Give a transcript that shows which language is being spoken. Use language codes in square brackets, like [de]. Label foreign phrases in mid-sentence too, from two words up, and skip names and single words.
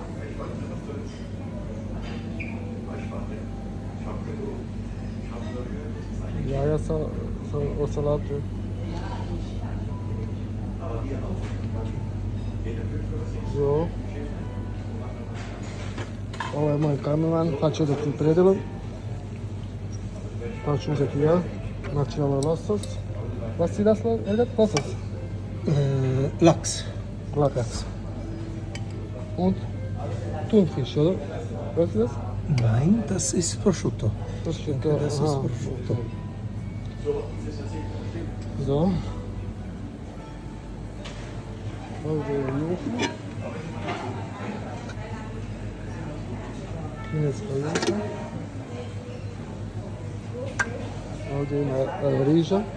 [bs] Jaja od salate. Jo. Ovo je moj kamerman, pa ću uzeti predjelom. Pa ću uzeti ja. Znači ovo je losos. [de] Was ist das, Elgat? Losos? Lachs. Lachs. Und Thunfisch, oder? Was ist das? Nein, das ist Prosciutto. Prosciutto. Das ist Prosciutto. So. [bs] Ovdje je juha. Kineska juha. Ovdje ima riža.